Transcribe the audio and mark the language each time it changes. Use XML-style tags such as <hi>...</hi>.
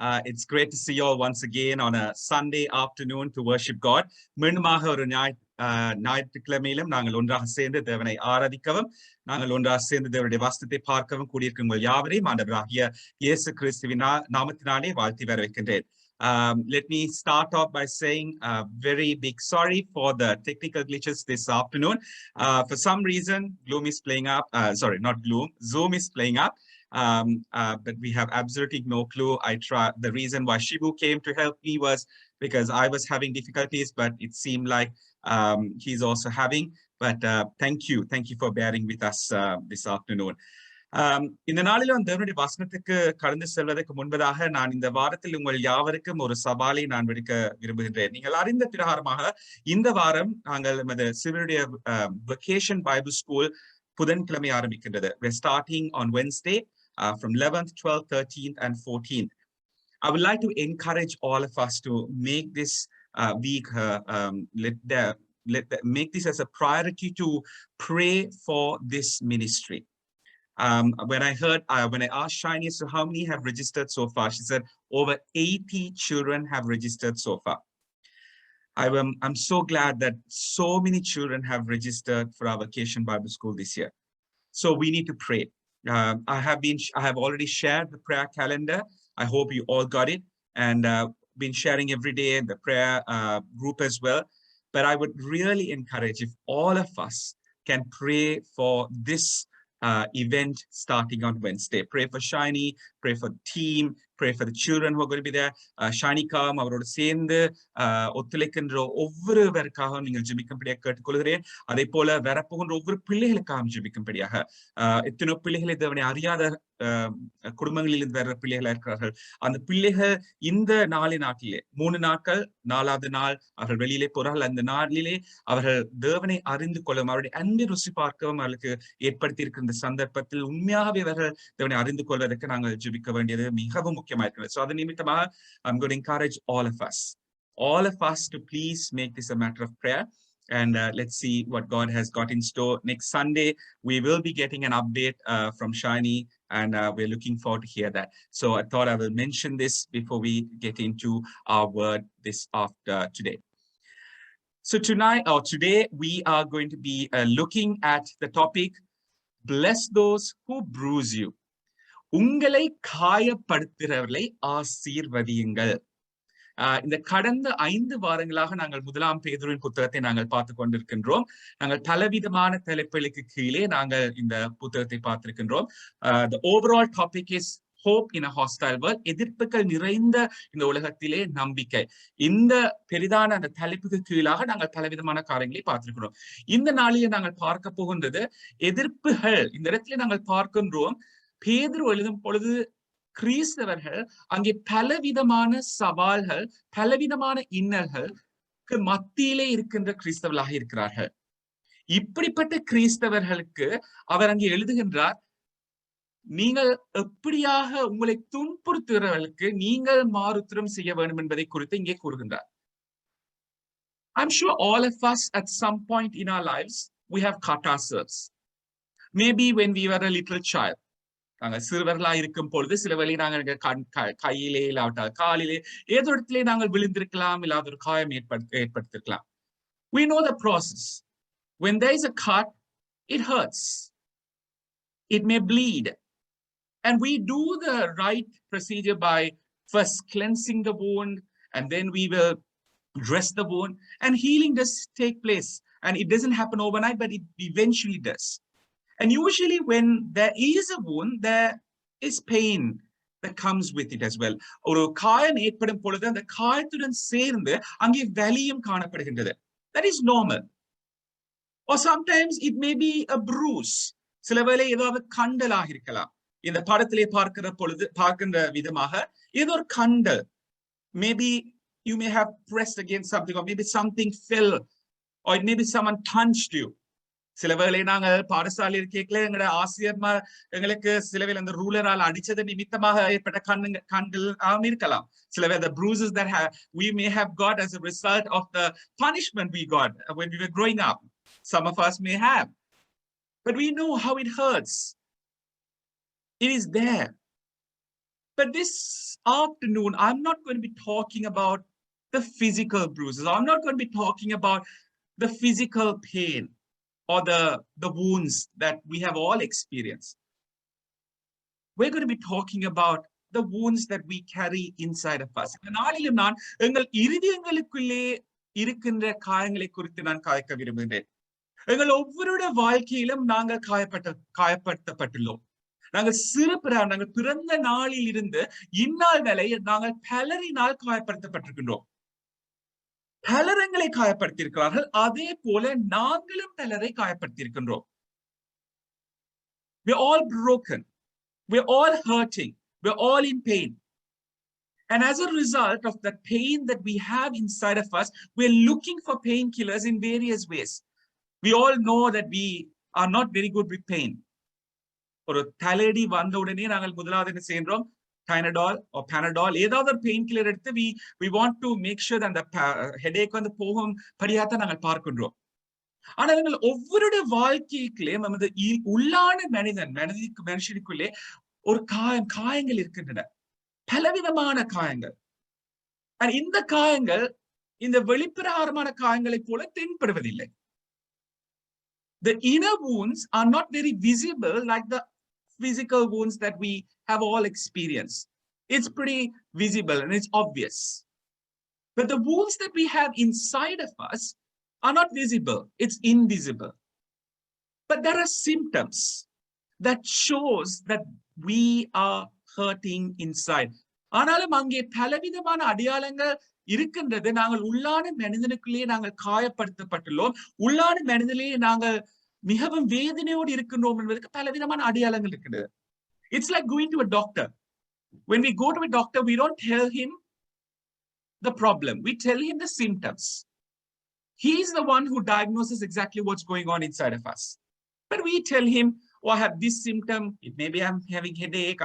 <en>It's great to see you all once again on a Sunday afternoon to worship God.</en> <ta>மீண்டுமாக ஒரு ஞாயிற்றுக்கிழமையிலும் நாங்கள் ஒன்றாக சேர்ந்து தேவனை ஆராதிக்கவும் நாங்கள் ஒன்றாக சேர்ந்து தேவனுடைய வசனத்தை பார்க்கவும் கூடியிருக்கும் உங்கள் யாவரையும் ஆண்டவராகிய இயேசு கிறிஸ்துவின் நாமத்தினாலே வாழ்த்தி வரவேற்கின்றேன்.</ta> <en>Let me start off by saying a very big sorry for the technical glitches this afternoon. For some reason, Zoom is playing up. Zoom is playing up. But we have absolutely no clue. The reason why Shibu came to help me was because I was having difficulties, but it seemed like he's also having. But thank you for bearing with us this afternoon.</en> <ta>இந்த நாளிலும் தேவனுடைய வசனத்துக்கு கடந்து செல்வதற்கு முன்பதாக நான் இந்த வாரத்தில் உங்கள் யாவருக்கும் ஒரு சவாலை நான் விடுக்க விரும்புகின்றேன். நீங்கள் அறிந்த பிரகாரமாக இந்த வாரம் நாங்கள் நமது சிவனுடைய வெகேஷன் பைபிள் ஸ்கூல் புதன்கிழமை ஆரம்பிக்கின்றது.</ta> <en>We're starting on Wednesday from 11th, 12th, 13th, and 14th. I would like to encourage all of us to make this week, make this as a priority to pray for this ministry. When I asked Shiny, so how many have registered so far? She said over 80 children have registered so far. I'm so glad that so many children have registered for our Vacation Bible School this year. So we need to pray. I have already shared the prayer calendar. I hope you all got it, and been sharing every day in the prayer group as well. But I would really encourage if all of us can pray for this event starting on Wednesday. Pray for Shiny, pray for the team, pray for the children who are going to be there.</en> <ta>Shiny kam avaroda சேர்ந்து ஒத்துழைக்கின்ற ஒவ்வொருவருக்காக நீங்கள் ஜெபிக்கும்படியாக கேட்டுக்கொள்கிறேன். அதே போல வரப்போகின்ற ஒவ்வொரு பிள்ளைகளுக்காக ஜெபிக்கும்படியாக எத்தனை பிள்ளைகளை தேவனை அறியாத குடும்பங்களில் வர்ற பிள்ளைகளா இருக்கிறார்கள். அந்த பிள்ளைகள் இந்த நாட்டிலே 3 நாட்கள் 4வது நாள் அவர்கள் வெளியிலே போறார்கள். அந்த நாளிலே அவர்கள் தேவனை அறிந்து கொள்ளும் அவருடைய அன்பை ருசி பார்க்கவும் அவர்களுக்கு ஏற்படுத்தி இருக்கிற இந்த சந்தர்ப்பத்தில் உண்மையாகவே அவர்கள் தேவனை அறிந்து கொள்வதற்கு நாங்கள் ஜெபிக்க வேண்டியது மிகவும் முக்கியமா இருக்கிறது.</ta> <en>So</en> <ta>அது நிமித்தமாக</ta> <en>I'm going to encourage all of us to please make this a matter of prayer. And let's see what God has got in store. Next Sunday, we will be getting an update from Shiny, and we're looking forward to hear that. So I thought I will mention this before we get into our word this after today. So today, we are going to be looking at the topic, bless those who bruise you.</en> <ta>உங்களை காயப்படுத்துகிறவர்களை ஆசீர்வதியுங்கள். இந்த கடந்த 5 வாரங்களாக நாங்கள் 1 பேதுருவின் புத்தகத்தை நாங்கள் பார்த்து கொண்டிருக்கின்றோம். நாங்கள் பலவிதமான தலைப்புகளுக்கு கீழே நாங்கள் இந்த புத்தகத்தை பார்த்திருக்கின்றோம்.</ta> <en>The overall topic is hope in a hostile world.</en> <ta>எதிர்ப்புகள் நிறைந்த இந்த உலகத்திலே நம்பிக்கை. இந்த பெரிதான அந்த தலைப்புக்கு கீழாக நாங்கள் பலவிதமான காரியங்களை பார்த்திருக்கிறோம். இந்த நாளிலே நாங்கள் பார்க்க போகின்றது எதிர்ப்புகள். இந்த இடத்துல நாங்கள் பார்க்கின்றோம் பேதுரு எழுதும் பொழுது கிறிஸ்தவர்கள் அங்கே பலவிதமான சவால்கள் பலவிதமான இன்னல்களுக்கு மத்தியிலே இருக்கின்ற கிறிஸ்தவர்களாக இருக்கிறார்கள். இப்படிப்பட்ட கிறிஸ்தவர்களுக்கு அவர் அங்கே எழுதுகின்றார், நீங்கள் எப்படியாக உங்களை துன்புறுத்துகிறவர்களுக்கு நீங்கள் மாறுத்திரம் செய்ய வேண்டும் என்பதை குறித்து இங்கே கூறுகின்றார்.</ta> <en>I'm sure all of us at some point in our lives we have cut ourselves. Maybe when we were a little child.</en> <ta>நாங்கள் சிறுவர்களா இருக்கும் பொழுது சில வழி நாங்கள் கையிலே இல்லாவிட்டால் காலிலே ஏதோ இடத்திலே நாங்கள் விழுந்திருக்கலாம், இல்லாத ஒரு காயம் ஏற்படுத்திருக்கலாம்.</ta> <en>We know the process. When there is a cut, it hurts. It may bleed. And we do the right procedure by first cleansing the wound, and then we will dress the wound, and healing does take place. And it doesn't happen overnight, but it eventually does. And usually when there is a wound, there is pain that comes with it as well.</en> <ta>ஒரு காயம் ஏற்படும் பொழுது அந்த காயத்துடன் சேர்ந்து அங்கே வலியும் காணப்படுகின்றது.</ta> <en>That is normal. Or sometimes it may be a bruise.</en> <ta>சில வேளை ஏதாவது கண்டலாக இருக்கலாம். இந்த படத்திலே பார்க்கின்ற விதமாக ஏதோ ஒரு கண்டல்.</ta> <en>Maybe you may have pressed against something, or maybe something fell, or maybe someone punched you.</en> <ta>சில வேளை நாங்கள் பாடசாலை இருக்கையில எங்களோட ஆசிரியர்மார் எங்களுக்கு சில வேளை அந்த ரூலரால் அடிச்சது நிமித்தமாக ஏற்பட்ட கண்கள் இருக்கலாம். சில வேளை</ta> <en>the bruises that we may have got as a result of the punishment we got when we were growing up. Some of us may have. But we know how it hurts. It is there. But this afternoon, I'm not going to be talking about the physical bruises. I'm not going to be talking about the physical pain or the wounds that we have all experienced. We're going to be talking about the wounds that we carry inside of us.</en> <ta>இந்த நாளிலும் நான் எங்கள் இருதயங்களுக்குள்ளே இருக்கின்ற காயங்களை குறித்து நான் காய்க்க விரும்புகிறேன். எங்கள் ஒவ்வொருடைய வாழ்க்கையிலும் நாங்கள் காயப்படுத்தப்பட்டுள்ளோம். நாங்கள் நாங்கள் பிறந்த நாளில் இருந்து இந்நாள் வரை நாங்கள் பலரினால் காயப்படுத்தப்பட்டிருக்கின்றோம். பலரங்களை காயப்படுத்தியிருக்கிறார்கள். அதே போல நாங்களும் பலரை காயப்படுத்தியிருக்கின்றோம்.</ta> <en>We're all broken. We're all hurting. We're all in pain. And as a result of the pain that we have inside of us, we're looking for painkillers in various ways. We all know that we are not very good with pain.</en> <ta>ஒரு தலையடி வந்த உடனே நாங்கள் முதலாவது என்ன செய்கிறோம்?</ta> <en>Tylenol or Panadol,</en> <ta>ஏதாவது</ta> <en>pain killer</en> <ta>எடுத்து</ta> <en>we want to make sure that</en> <ta>அந்த</ta> <en>headache</en> <ta>வந்து போகும் படியாத்தான் நாங்கள் பார்க்கின்றோம். ஆனால் எங்கள் ஒவ்வொருடைய வாழ்க்கைக்குள்ளே நமது உள்ளான மனுஷனுக்குள்ளே ஒரு காயங்கள் இருக்கின்றன, பலவிதமான காயங்கள். இந்த காயங்கள் இந்த வெளிப்பிரகாரமான காயங்களை போல தென்படுவதில்லை.</ta> <en>The inner wounds are not very visible like the physical wounds that we have all experienced. It's pretty visible and it's obvious. But the wounds that we have inside of us are not visible. It's invisible. But there are symptoms that shows that we are hurting inside.</en> <ta>ஆனாலும் அங்கே பலவிதமான அடையாளங்கள் இருக்கின்றது. நாங்கள் உள்ளான மனிதனுக்குள்ளே நாங்கள் காயப்படுத்தப்பட்டுள்ளோம். உள்ளான மனிதனிலே நாங்கள் மிகவும் வேதனையோடு இருக்கின்றோம் என்பதற்கு பலவிதமான அடையாளங்கள் இருக்கின்றது.</ta> <en>It's like going to a doctor. When we go to a doctor, we don't tell him the problem. We tell him the symptoms. He's the one who diagnoses exactly what's going on inside of us. But we tell him, oh, I have this symptom. It maybe I'm having headache.</en>